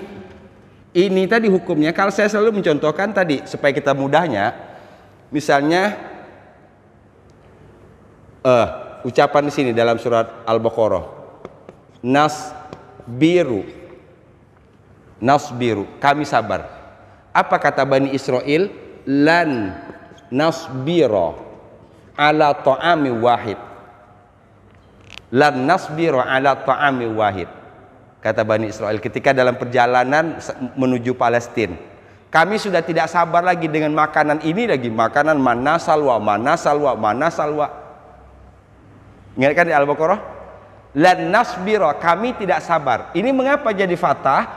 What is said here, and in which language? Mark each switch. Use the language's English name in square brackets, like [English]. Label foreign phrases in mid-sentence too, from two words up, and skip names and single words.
[Indonesian] Ini tadi hukumnya, kalau saya selalu mencontohkan tadi supaya kita mudahnya, misalnya ucapan di sini dalam surat Al-Baqarah, nasbiru, kami sabar. Apa kata Bani Israel? [Arabic] لن نصبر على طعام واحد. لن نصبر على طعام واحد. [Indonesian] Kata Bani Israel ketika dalam perjalanan menuju Palestina, kami sudah tidak sabar lagi dengan makanan ini lagi, makanan mana salwa. Ingat kan di Al-Baqarah? [Arabic] لن نصبر, [Indonesian] kami tidak sabar. Ini mengapa jadi fathah?